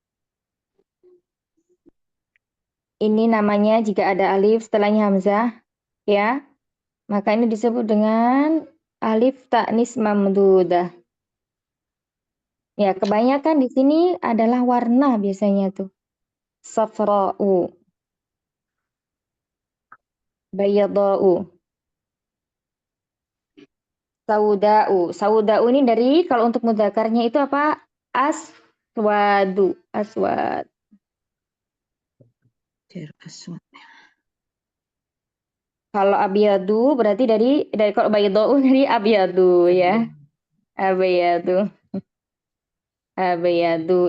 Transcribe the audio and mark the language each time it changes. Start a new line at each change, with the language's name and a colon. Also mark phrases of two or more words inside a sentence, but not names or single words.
Indonesian: Ini namanya jika ada alif setelahnya hamzah ya. Maka ini disebut dengan
Arabic: ألف التأنيث الممدودة.
Indonesian: Ya, kebanyakan di sini adalah warna biasanya tuh.
Arabic: صفراء، بيضاء، سوداء.
Indonesian: Sauda'u ini dari kalau untuk mudzakarnya itu apa?
Arabic: أسود، أسود. Aswad.
Indonesian: Kalau abiyadu berarti dari kalau bayada'u dari abiyadu ya.
Arabic: أبيض. أبيض.